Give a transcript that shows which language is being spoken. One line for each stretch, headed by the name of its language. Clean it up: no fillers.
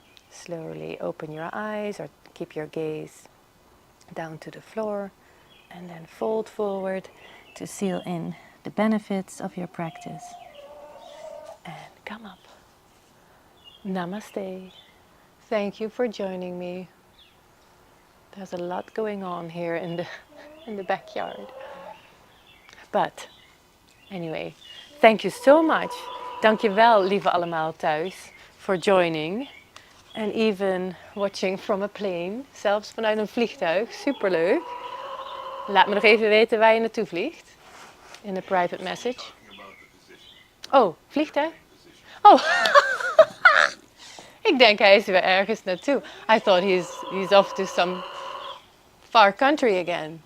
English: Slowly open your eyes or keep your gaze down to the floor and then fold forward to seal in the benefits of your practice. And come up. Namaste. Thank you for joining me. There's a lot going on here in the backyard. But anyway, thank you so much.
Dutch: Dank je wel, lieve allemaal thuis,
English: for joining. And even watching from a plane,
Dutch: zelfs vanuit een vliegtuig. Superleuk. Laat me nog even weten waar je naartoe vliegt. In de private message. Oh, vliegtuig? Oh, ik denk hij is weer ergens naartoe.
English: I thought he's off to some far country again.